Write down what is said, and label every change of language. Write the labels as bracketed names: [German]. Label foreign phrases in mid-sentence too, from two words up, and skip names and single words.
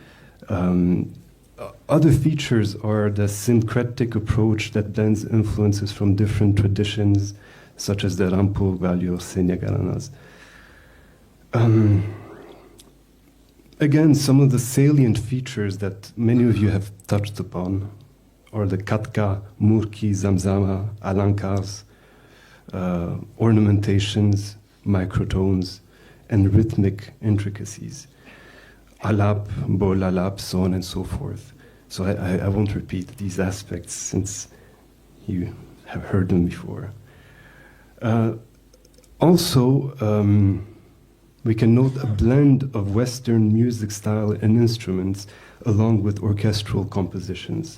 [English] Other features are the syncretic approach that blends influences from different traditions, such as the Rampur, Valio, Senya Gharanas. Again, some of the salient features that many of you have touched upon are the katka, murki, zamzama, alankars, ornamentations, microtones, and rhythmic intricacies. Alap, bol alap, so on and so forth. So I won't repeat these aspects since you have heard them before. Also, we can note a blend of Western music style and instruments along with orchestral compositions.